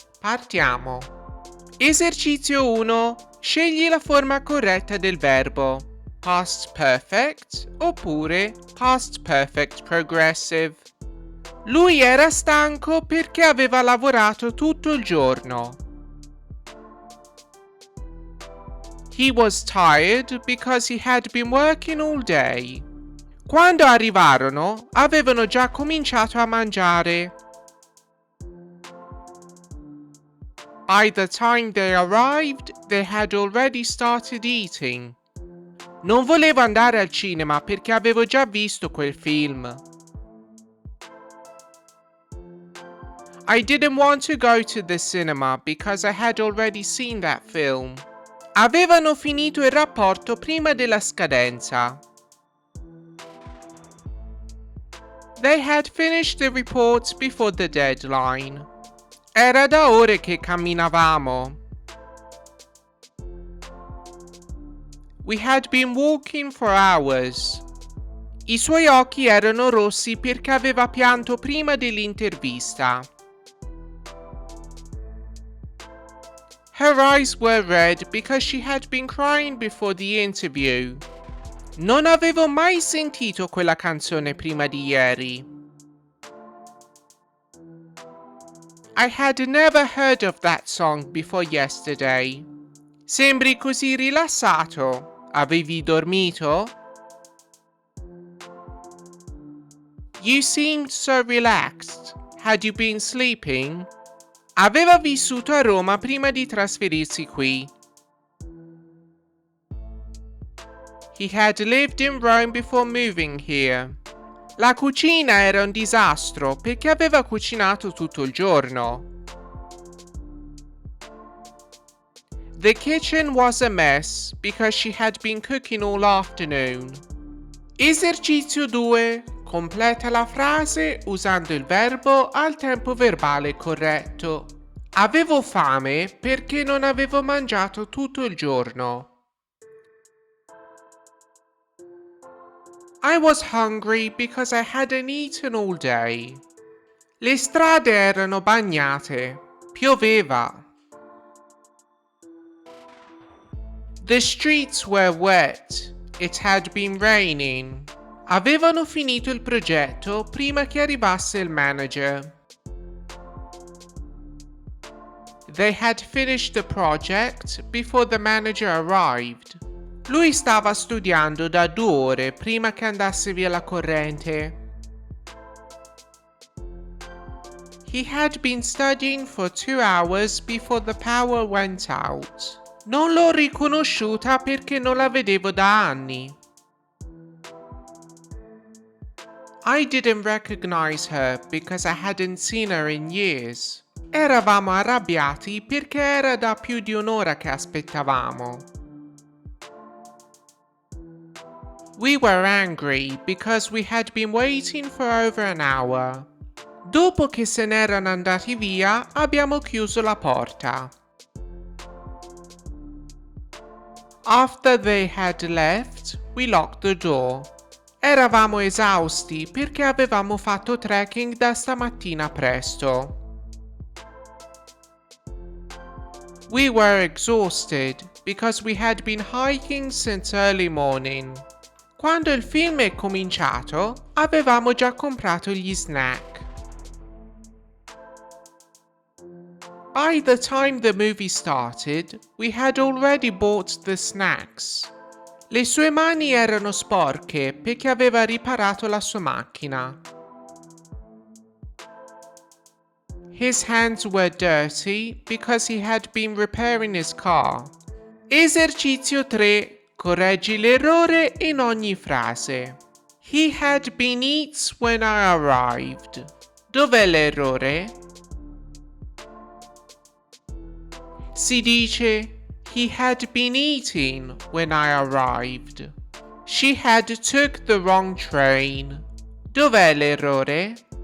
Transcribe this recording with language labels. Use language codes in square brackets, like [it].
[it] Partiamo. Esercizio 1. Scegli la forma corretta del verbo. Past perfect oppure past perfect progressive. Lui era stanco perché aveva lavorato tutto il giorno. [en] He was tired because he had been working all day. [it] Quando arrivarono, avevano già cominciato a mangiare. [en] By the time they arrived, they had already started eating. [it] Non volevo andare al cinema perché avevo già visto quel film. [en] I didn't want to go to the cinema because I had already seen that film. [it] Avevano finito il rapporto prima della scadenza. [en] They had finished the reports before the deadline. [it] Era da ore che camminavamo. [en] We had been walking for hours. [it] I suoi occhi erano rossi perché aveva pianto prima dell'intervista. [en] Her eyes were red because she had been crying before the interview. [it] Non avevo mai sentito quella canzone prima di ieri. [en] I had never heard of that song before yesterday. [it] Sembri così rilassato. Avevi dormito? [en] You seemed so relaxed. Had you been sleeping? [it] Aveva vissuto a Roma prima di trasferirsi qui. [en] He had lived in Rome before moving here. [it] La cucina era un disastro perché aveva cucinato tutto il giorno. [en] The kitchen was a mess because she had been cooking all afternoon. [it] Esercizio 2. Completa la frase usando il verbo al tempo verbale corretto. Avevo fame perché non avevo mangiato tutto il giorno. [en] I was hungry because I hadn't eaten all day. [it] Le strade erano bagnate. Pioveva. [en] The streets were wet. It had been raining. [it] Avevano finito il progetto prima che arrivasse il manager. [en] They had finished the project before the manager arrived. [it] Lui stava studiando da 2 ore prima che andasse via la corrente. [en] He had been studying for 2 hours before the power went out. [it] Non l'ho riconosciuta perché non la vedevo da anni. [en] I didn't recognize her because I hadn't seen her in years. [it] Eravamo arrabbiati perché era da più di un'ora che aspettavamo. [en] We were angry because we had been waiting for over an hour. [it] Dopo che se n'erano andati via, abbiamo chiuso la porta. [en] After they had left, we locked the door. [it] Eravamo esausti perché avevamo fatto trekking da stamattina presto. [en] We were exhausted because we had been hiking since early morning. [it] Quando il film è cominciato, avevamo già comprato gli snack. [en] By the time the movie started, we had already bought the snacks. [it] Le sue mani erano sporche perché aveva riparato la sua macchina. [en] His hands were dirty because he had been repairing his car. [it] Esercizio 3. Correggi l'errore in ogni frase. [en] He had been eats when I arrived. [it] Dov'è l'errore? Si dice [en] he had been eating when I arrived. She had took the wrong train. [it] Dov'è l'errore?